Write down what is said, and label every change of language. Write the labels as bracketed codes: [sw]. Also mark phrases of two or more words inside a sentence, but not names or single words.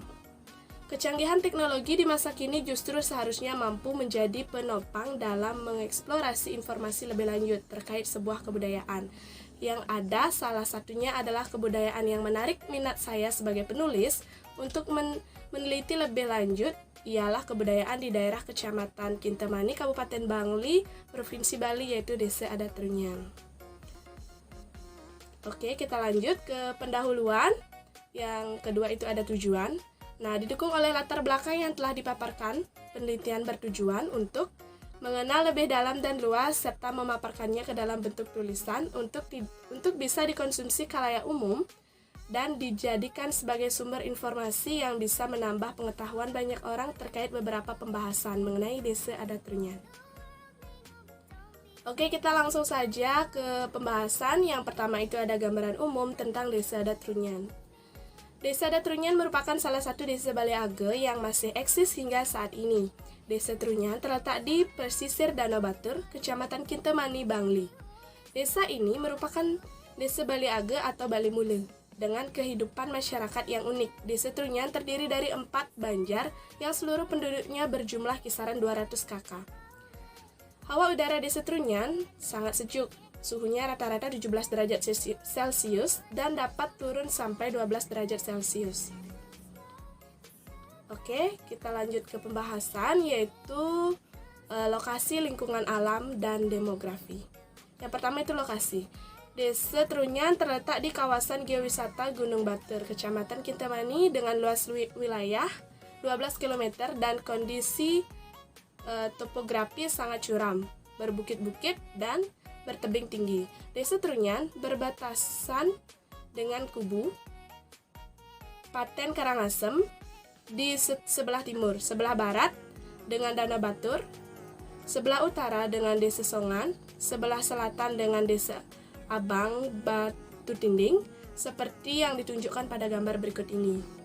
[id] Kecanggihan teknologi di masa kini justru seharusnya mampu menjadi penopang dalam mengeksplorasi informasi lebih lanjut terkait sebuah kebudayaan. Yang ada salah satunya adalah kebudayaan yang menarik minat saya sebagai penulis untuk meneliti lebih lanjut, ialah kebudayaan di daerah Kecamatan Kintamani, Kabupaten Bangli, Provinsi Bali, yaitu Desa Adat Trunyan. Oke, kita lanjut ke pendahuluan. Yang kedua itu ada tujuan. Nah, didukung oleh latar belakang yang telah dipaparkan, penelitian bertujuan untuk mengenal lebih dalam dan luas serta memaparkannya ke dalam bentuk tulisan untuk bisa dikonsumsi khalayak umum dan dijadikan sebagai sumber informasi yang bisa menambah pengetahuan banyak orang terkait beberapa pembahasan mengenai Desa Adat Trunyan. Oke, kita langsung saja ke pembahasan. Yang pertama itu ada gambaran umum tentang Desa Adat Trunyan. Desa Adat Trunyan merupakan salah satu desa Bali Age yang masih eksis hingga saat ini. Desa Trunyan terletak di pesisir Danau Batur, Kecamatan Kintamani, Bangli. Desa ini merupakan Desa Bali Age atau Bali Mule, dengan kehidupan masyarakat yang unik. Desa Trunyan terdiri dari 4 banjar yang seluruh penduduknya berjumlah kisaran 200 kakak. Hawa udara Desa Trunyan sangat sejuk. Suhunya rata-rata 17 derajat Celcius dan dapat turun sampai 12 derajat Celcius. Oke, kita lanjut ke pembahasan yaitu lokasi, lingkungan alam, dan demografi. Yang pertama itu lokasi. Desa Trunyan terletak di kawasan geowisata Gunung Batur, Kecamatan Kintamani dengan luas wilayah 12 km dan kondisi topografi sangat curam, berbukit-bukit dan bertebing tinggi. Desa Trunyan berbatasan dengan Kubu, Paten Karangasem di sebelah timur, sebelah barat dengan Danau Batur, sebelah utara dengan Desa Songan, sebelah selatan dengan Desa Abang Batu Tinding, seperti yang ditunjukkan pada gambar berikut ini.